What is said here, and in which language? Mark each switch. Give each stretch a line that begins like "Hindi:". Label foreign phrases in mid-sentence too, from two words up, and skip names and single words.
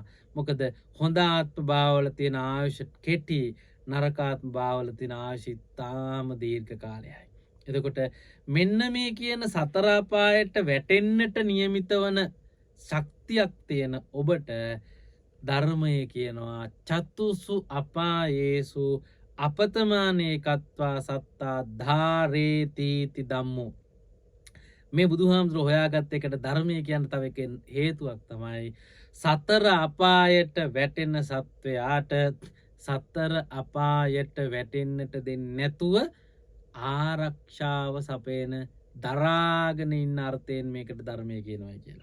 Sinhala: මොකද හොඳ ආත්ම භාවවල තියෙන ආයුෂ කෙටි, නරක ආත්ම භාවවල තියෙන ආයුෂ ඉතාම දීර්ඝ කාලයයි. එතකොට මෙන්න මේ කියන සතර අපායට වැටෙන්නට නියමිත වන ශක්තියක් තියෙන ඔබට ධර්මය කියනවා
Pali: චතුසු අපායේසු අපතමානේකත්වා සත්තා ධාරේතිති ධම්මෝ.
Sinhala: මේ බුදුහාමුදුරුවෝ හොයාගත්ත එකට ධර්මය කියන්න තව එක හේතුවක් තමයි සතර අපායට වැටෙන සත්වයාට සතර අපායට වැටෙන්නට දෙන්නේ නැතුව ආරක්ෂාව සපයන දරාගෙන ඉන්න අර්ථයෙන් මේකට ධර්මය කියනවා කියලා.